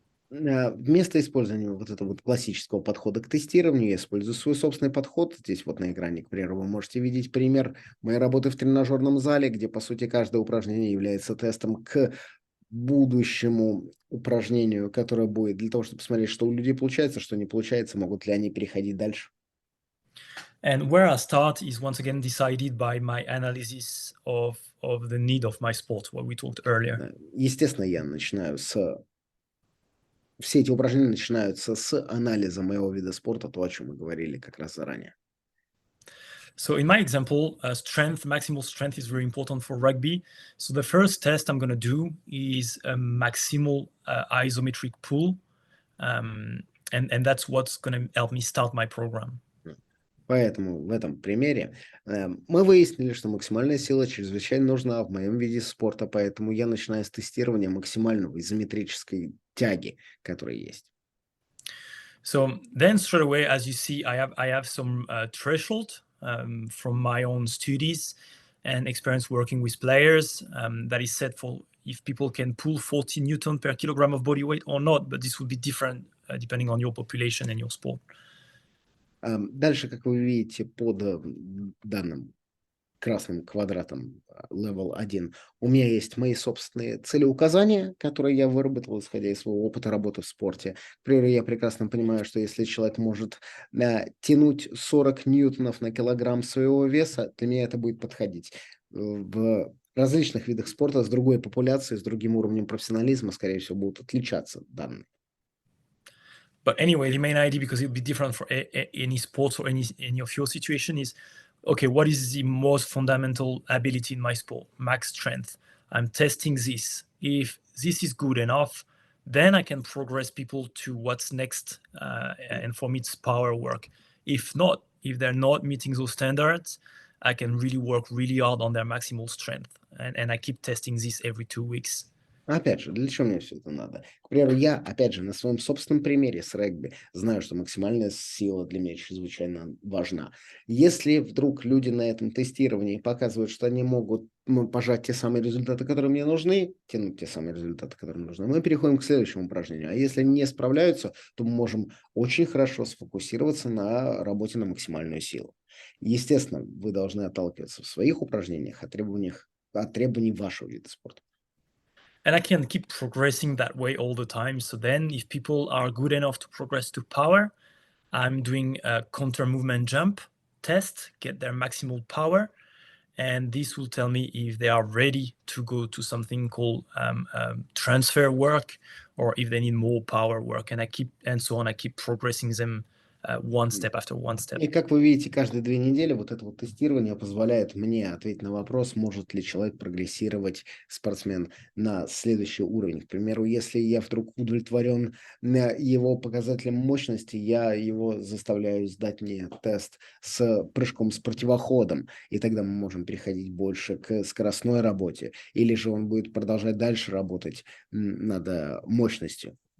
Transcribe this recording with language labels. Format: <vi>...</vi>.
<ru>Вместо использования вот этого вот классического подхода к тестированию, я использую свой собственный подход. Здесь вот на экране, к примеру, вы можете видеть пример моей работы в тренажерном зале, где, по сути, каждое упражнение является тестом к будущему упражнению, которое будет, для того, чтобы посмотреть, что у людей получается, что не получается, могут ли они переходить дальше.</ru> <en>And where I start is once again decided by my analysis of the need of my sport, what we talked earlier.</en> <ru>Естественно, я начинаю все эти упражнения начинаются с анализа моего вида спорта, то, о чем мы говорили как раз заранее.</ru> <en>So in my example, maximal strength is very important for rugby. So the first test I'm going to do is a maximal isometric pull. And that's what's going to help me start my program.</en> <ru>Поэтому в этом примере мы выяснили, что максимальная сила чрезвычайно нужна в моем виде спорта, поэтому я начинаю с тестирования максимального изометрической тяги, которая есть.</ru> <en>So then straight away, as you see, I have some threshold from my own studies and experience working with players that is set for if people can pull 40 Newton per kilogram of body weight or not, but this would be different depending on your population and your sport.</en> <ru>Дальше, как вы видите, под данным красным квадратом Level 1 у меня есть мои собственные целеуказания, которые я выработал, исходя из своего опыта работы в спорте. К примеру, я прекрасно понимаю, что если человек может тянуть 40 ньютонов на килограмм своего веса, для меня это будет подходить. В различных видах спорта с другой популяцией, с другим уровнем профессионализма, скорее всего, будут отличаться данные.</ru> <en>But anyway, the main idea, because it would be different for any sport or any of your situation, is okay, what is the most fundamental ability in my sport? Max strength. I'm testing this. If this is good enough, then I can progress people to what's next. And for me, it's power work. If not, if they're not meeting those standards, I can really work really hard on their maximal strength. And I keep testing this every 2 weeks.</en> <ru>Опять же, для чего мне все это надо? К примеру, я, опять же, на своем собственном примере с регби знаю, что максимальная сила для меня чрезвычайно важна. Если вдруг люди на этом тестировании показывают, что они могут пожать те самые результаты, которые мне нужны, тянуть те самые результаты, которые мне нужны, мы переходим к следующему упражнению. А если они не справляются, то мы можем очень хорошо сфокусироваться на работе на максимальную силу. Естественно, вы должны отталкиваться в своих упражнениях от требований вашего вида спорта.</ru> <en>And I can keep progressing that way all the time. So then if people are good enough to progress to power, I'm doing a counter movement jump test, get their maximal power. And this will tell me if they are ready to go to something called transfer work, or if they need more power work. And I keep progressing them one step after one step.</en> <ru>И как вы видите, каждые 2 недели вот это вот тестирование позволяет мне ответить на вопрос, может ли человек прогрессировать, спортсмен, на следующий уровень. К примеру, если я вдруг удовлетворен его показателем мощности, я его заставляю сдать мне тест с прыжком с противоходом, и тогда мы можем переходить больше к скоростной работе, или же он будет продолжать дальше работать над мощностью.</ru>